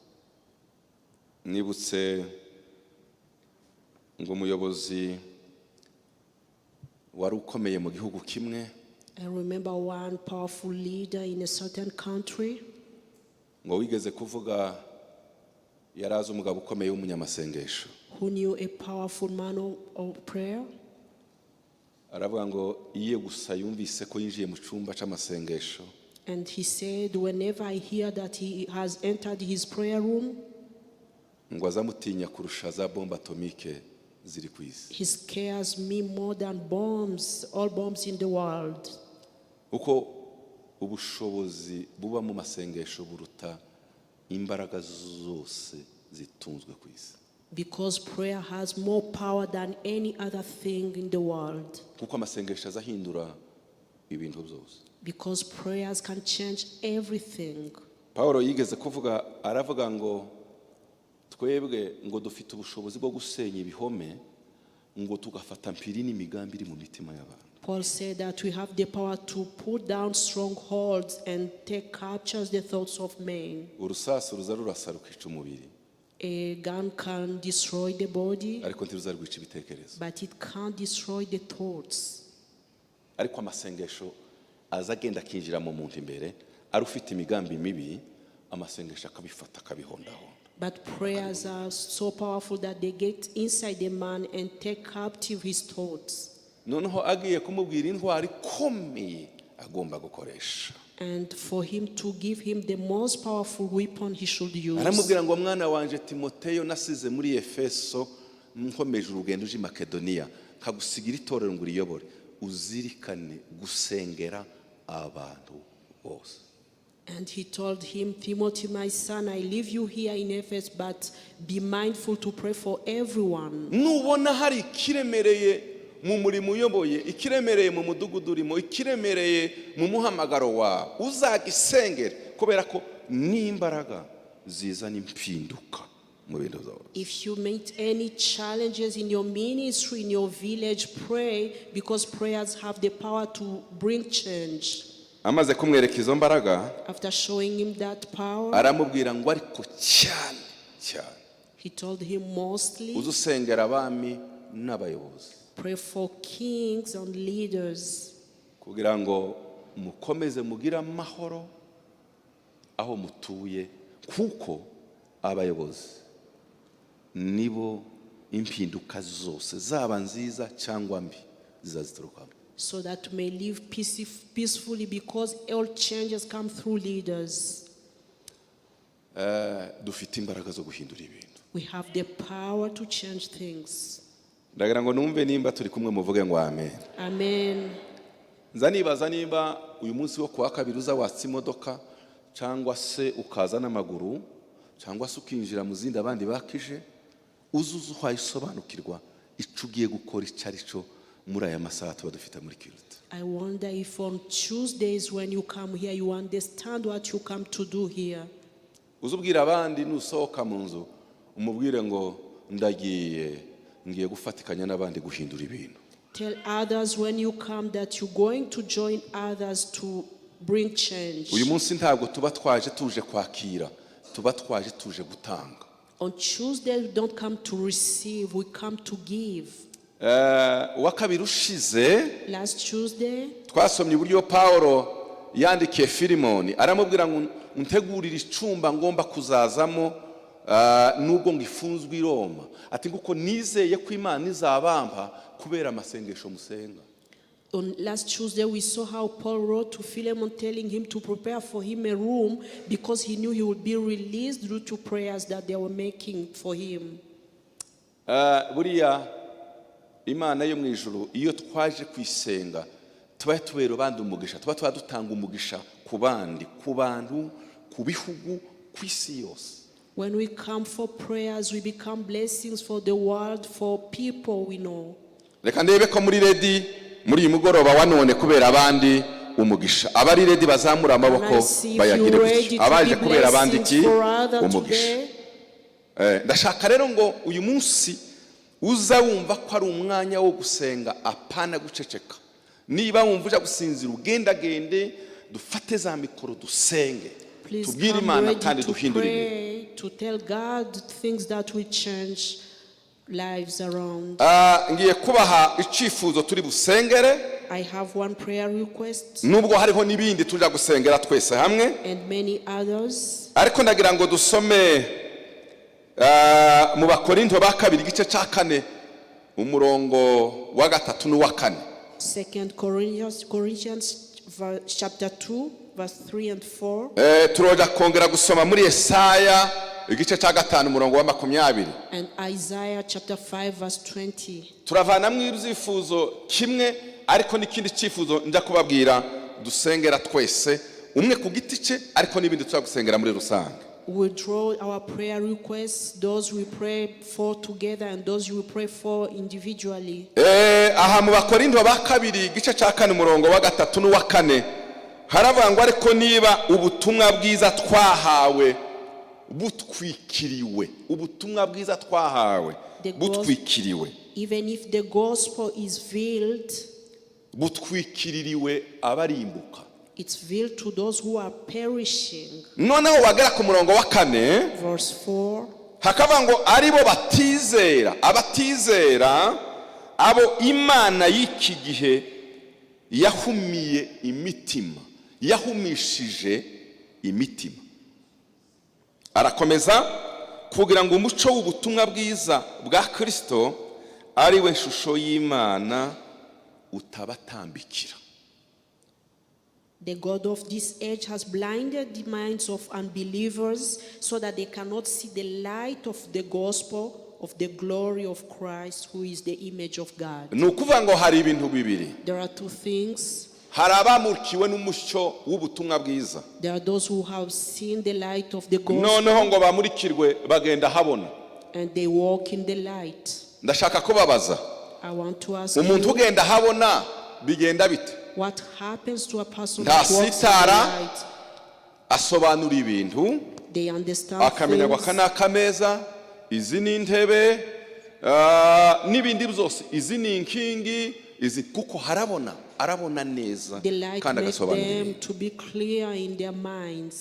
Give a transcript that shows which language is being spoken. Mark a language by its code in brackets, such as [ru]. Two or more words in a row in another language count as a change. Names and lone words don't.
[rw] Nibutse ngo umuyobozi wari ukomeye mu gihugu kimwe. [en] I remember one powerful leader in a certain country. [rw] Ngo wigeze kuvuga yarazi umugabo ukomeye w'umunyamasengesho. [en] Who knew a powerful man of prayer? [rw] Aravuga ngo iye gusa yumvise ko yinjiye mu cyumba cy'amasengesho. [en] And he said, whenever I hear that he has entered his prayer room, [rw] ngo azamutinya kurusha za bomba atomike ziri ku isi. [en] he scares me more than bombs, all bombs in the world. [rw] Uko ubushobozi buba mu masengesho buruta imbaraga zose zitunzwe ku isi. [en] Because prayer has more power than any other thing in the world. [rw] Kuko amasengesho azahindura ibintu byose. [en] Because prayers can change everything. [rw] Paulo yigeze kuvuga, aravuga ngo twebwe ngo dufite ubushobozi bwo gusenya ibihome, ngo tugafata mpiri n'imigambi iri mu mitima y'abantu. [en] Paul said that we have the power to put down strongholds and take captures the thoughts of men. [rw] Urusasu ruza rurasa rukica umubiri, [en] A gun can destroy the body, [rw] ariko ntiruza rwica ibitekerezo. [en] but it can't destroy the thoughts. [rw] Ariko amasengesho aza agenda akinjira mu muntu imbere, ari ufite imigambi mibi, amasengesho akabifata akabihondahonda. [en] But prayers are so powerful that they get inside the man and take captive his thoughts. [rw] Noneho agiye kumubwira intwari ikomeye agomba gukoresha. [en] And for him to give him the most powerful weapon he should use. [rw] Aramubwira ngo mwana wanje Timoteyo nasize muri Efeso nkomeje urugendo uje Makedoniya, kagusigira itorero ngo uriyobore, uzirikane gusengera abantu bose. [en] And he told him, Timothy, my son, I leave you here in Ephesus, but be mindful to pray for everyone. [rw] Nubona hari ikiremereye mu murimo uyoboye, ikiremereye mu mudugudu urimo, ikiremereye mu muhamagaro wawe, uzagisengere kubera ko n'imbaraga zizana impinduka mu bintu byose. [en] If you meet any challenges in your ministry, in your village, pray, because prayers have the power to bring change. [rw] Amaze kumwereka izo mbaraga, [en] After showing him that power, [rw] aramubwira ngo ariko cyane cyane [en] he told him mostly, [rw] uzusengera abami n'abayobozi, [en] pray for kings and leaders, [rw] kugira ngo mukomeze mugire amahoro aho mutuye, kuko abayobozi nibo impinduka zose zaba nziza cyangwa mbi zizaziturukamo. [en] so that we may live peacefully, because all changes come through leaders. [rw] Dufite imbaraga zo guhindura ibintu. [en] We have the power to change things. [rw] Ndagira ngo numve nimba turi kumwe muvuge ngo amen. [en] Amen. [rw] Nza nibaza nimba uyu munsi wo kuwa kabiri uza watsa imodoka cyangwa se ukaza n'amaguru cyangwa se ukinjira mu zindi abandi bakije, uzuze uhayisobanukirwa icyo ugiye gukora icyo ari cyo muri aya masaha tuba dufite muri Kiruta. [en] I wonder if on Tuesdays when you come here, you understand what you come to do here. [rw] Uzubwira abandi nusohoka mu nzu umubwire ngo ngiye gufatikanya n'abandi guhindura ibintu. [en] Tell others when you come that you're going to join others to bring change. [rw] Uyu munsi ntabwo tuba twaje tuje kwakira, tuba twaje tuje gutanga. [en] On Tuesday, we don't come to receive, we come to give. [rw] Uwa kabiri ushize [en] Last Tuesday, [rw] twasomye uburyo Pawulo yandikiye Filimoni aramubwira ngo untegurire icumba ngomba kuzazamo nubwo ngifunzwe i Roma, ati nguko nizeye ko Imana izabampa kubera amasengesho musenga. [en] on last Tuesday, we saw how Paul wrote to Philemon telling him to prepare for him a room because he knew he would be released due to prayers that they were making for him. [rw] Buriya Imana yo mu ijuru iyo twaje kwisenga tuba tubera abandi umugisha, tuba dutanga umugisha ku bandi, ku bantu, ku bihugu, ku isi yose. [en] When we come for prayers, we become blessings for the world, for people we know. [rw] Reka ndebe ko muri ready muri uyu mugoroba wa none kubera abandi umugisha. Abari ready bazamura amaboko bayagire gutya. Abaje kubera abandi iki umugisha. Ndashaka rero ngo uyu munsi uza wumva ko ari umwanya wo gusenga apana guceceka. Niba wumva uja gusinzira ugendagende dufate za mikoro dusenge. Tubwire Imana kandi duhindure ibintu. [en] To tell God things that will change lives around. [rw] Ngiye kubaha icifuzo turi busengere. [en] I have one prayer request. [rw] Nubwo hariho nibindi tuja gusengera twese hamwe. [en] And many others. [rw] Ariko ndagira ngo dusome mu Bakorinto ba kabiri gice ca 4 umurongo wa 3 n'uwa 4. [en] 2 Corinthians chapter 2 verse 3 and 4. [rw] Turoja kongera gusoma muri Yesaya igice ca 5 umurongo wa 20. [en] And Isaiah chapter 5 verse 20. [rw] Turavana mwizifuzo kimwe ariko n'ikindi cifuzo njya kubabwira dusengera twese umwe ku giti cye ariko n'ibindi tuzagusengera muri rusange. [en] We draw our prayer requests, those we pray for together and those we pray for individually. [rw] Aha mu Bakorinto ba kabiri gice ca 4 umurongo wa 3 n'uwa 4 haravangwa ariko niba ubutumwa bwiza twahawe butwikiriwe, ubutumwa bwiza twahawe butwikiriwe, [en] even if the gospel is veiled, [rw] butwikiririwe abarimbuka, [en] it's veiled to those who are perishing. [rw] Noneho wagera ku murongo wa 4 [en] verse 4 [rw] hakaba ngo aribo batizera, abatizera abo Imana y'iki gihe yahumiye imitima, yahumishije imitima. Arakomeza kugira ngo umuco w'ubutumwa bwiza bwa Kristo ari we shusho y'Imana utabatambikira. [en] The God of this age has blinded the minds of unbelievers so that they cannot see the light of the gospel of the glory of Christ, who is the image of God. [rw] Nukuvuga ngo hari ibintu bibiri. [en] There are two things. [rw] Hari abamurikiwe n'umucyo w'ubutumwa bwiza. [en] There are those who have seen the light of the gospel. [rw] Noneho ngo bamurikirwe bagenda habona. [en] And they walk in the light. [rw] Ndashaka kubabaza. [en] I want to ask [rw] umuntu [en] you, [rw] ugenda habona bigenda bite? [en] what happens to a person who walks in the light? [rw] Asobanura ibintu. [en] They understand [rw] akamenya [en] things. [rw] wakana kameza, izi ni intebe, n'ibindi byose, izi ni inkingi, izi kuko harabona, arabona neza kandi agasobanura. [en] The light makes them to be clear in their minds.